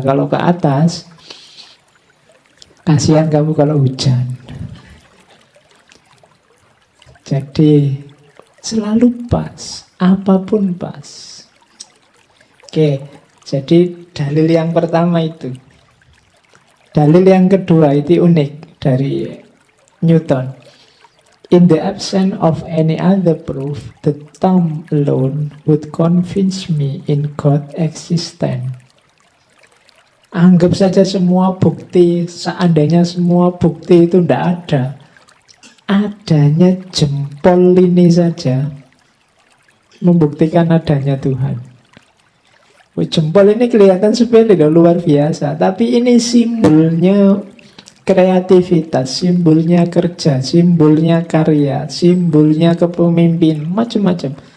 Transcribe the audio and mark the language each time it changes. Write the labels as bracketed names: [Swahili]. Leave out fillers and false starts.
[Indonesian] Kalau ke atas, kasihan kamu kalau hujan. Jadi Selalu pas, apapun pas. Oke, jadi dalil yang pertama itu. Dalil yang kedua itu unik dari Newton. [English] In the absence of any other proof, the thumb alone would convince me in God's existence. [Indonesian] Anggap saja semua bukti, seandainya semua bukti itu tidak ada, adanya jempol ini saja membuktikan adanya Tuhan. Jempol ini kelihatan sepele, luar biasa, tapi ini simbolnya kreativitas, simbolnya kerja, simbolnya karya, simbolnya kepemimpin, macam-macam.